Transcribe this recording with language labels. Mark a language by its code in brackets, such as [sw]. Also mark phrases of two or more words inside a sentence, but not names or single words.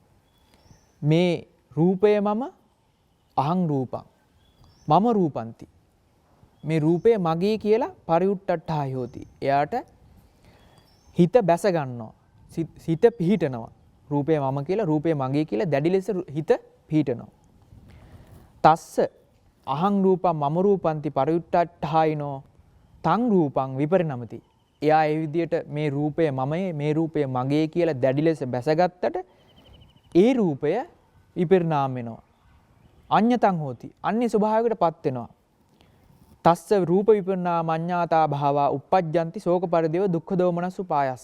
[si] මේ රූපය මම [pi] අහං රූපං මම රූපಂತಿ. [si] මේ රූපය මගේ කියලා [pi] පරිඋට්ටට්ඨායි හෝති. [si] එයාට හිත බැස ගන්නවා. හිත පිහිටනවා. රූපය මම කියලා, රූපය මගේ කියලා දැඩි ලෙස හිත පිහිටනවා. [pi] තස්ස අහං රූපං මම රූපಂತಿ පරිඋට්ටට්ඨායිනෝ තං රූපං විපරිණමති. [si] එයා ඒ විදිහට මේ රූපය මමයි, මේ රූපය මගේ කියලා දැඩි ලෙස බැසගත්තට ඒ රූපය විපරිණාම වෙනවා. [pi] අඤ්ඤතං හෝති. [si] අන්‍ය ස්වභාවයකටපත් වෙනවා. [pi] තස්ස රූප විපරිණාමඤ්ඤාතා භාවා uppajjanti ශෝක පරිදේව දුක්ඛ දෝමනස් උපායස.